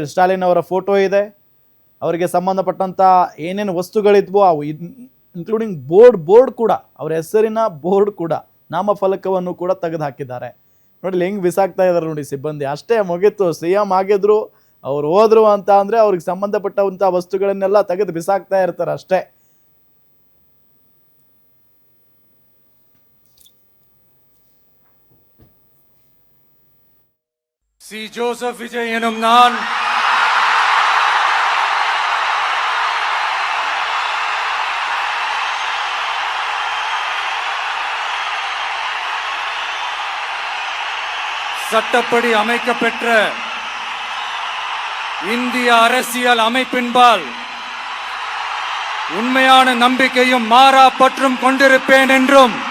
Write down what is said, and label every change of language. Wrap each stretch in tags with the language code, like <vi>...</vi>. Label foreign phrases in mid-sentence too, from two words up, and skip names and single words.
<kn>ಸ್ಟಾಲಿನ್ ಅವರ ಫೋಟೋ ಇದೆ, ಅವರಿಗೆ ಸಂಬಂಧಪಟ್ಟಂತ ಏನೇನು ವಸ್ತುಗಳಿದ್ವೋ ಅವು, ಇನ್ಕ್ಲೂಡಿಂಗ್ ಬೋರ್ಡ್ ಕೂಡ, ಅವರ ಹೆಸರಿನ ಬೋರ್ಡ್ ಕೂಡ, ನಾಮಫಲಕವನ್ನು ಕೂಡ ತೆಗೆದು ಹಾಕಿದ್ದಾರೆ ನೋಡಿ. ಹೆಂಗ್ ಬಿಸಾಕ್ತಾ ಇದ್ದಾರೆ ನೋಡಿ ಸಿಬ್ಬಂದಿ. ಅಷ್ಟೇ ಮುಗೀತು, CM ಆಗಿದ್ರು, ಅವ್ರು ಹೋದ್ರು ಅಂತ ಅಂದ್ರೆ ಅವ್ರಿಗೆ ಸಂಬಂಧಪಟ್ಟಂತ ವಸ್ತುಗಳನ್ನೆಲ್ಲ ತೆಗೆದು ಬಿಸಾಕ್ತಾ ಇರ್ತಾರೆ ಅಷ್ಟೇ.</kn> <ta>சி ஜோசப் விஜய் எனும் நான் சட்டப்படி அமைக்கப்பெற்ற இந்திய அரசியல் அமைப்பின்பால் உண்மையான நம்பிக்கையும் மாறா பற்றும் கொண்டிருப்பேன் என்றும்</ta>